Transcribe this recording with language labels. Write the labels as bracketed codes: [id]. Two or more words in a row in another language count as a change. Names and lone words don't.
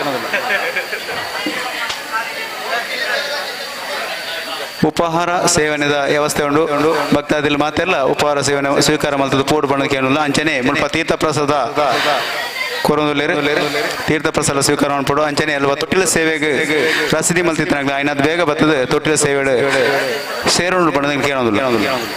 [tcy] ಉಪಹಾರ ಸೇವನೆದ ವ್ಯವಸ್ಥೆ ಉಂಡು ಭಕ್ತಾದಿಲ್ ಮಾತೆಲ್ಲ ಉಪಹಾರ ಸೇವನೆ ಸ್ವೀಕಾರ ಮಲ್ತದ್ದು ಪೋಡು ಬಣ್ಣಕ್ಕೆ ಏನಿಲ್ಲ ಅಂಚನೆ ಮುಲ್ಪ ತೀರ್ಥ ಪ್ರಸಾದ ಕೊರೊಂದುಲ್ಲೇರು ತೀರ್ಥ ಪ್ರಸಾದ ಸ್ವೀಕಾರ ಮಾಡ್ಬಿಡು ಅಂಚನೆ ಅಲ್ವಾ ತೊಟ್ಟಿಲ ಸೇವೆಗೆ ರಸೀದಿ ಮಲ್ತಿತ್ತನಾಗ್ಲ ಐನದ್ ಬೇಗ ಬರ್ತದೆ ತೊಟ್ಟಿಲ ಸೇವೆ ಸೇರೋಣ ಬಣ್ಣದಂಗೆ ಕೇಳೋದಿಲ್ಲ.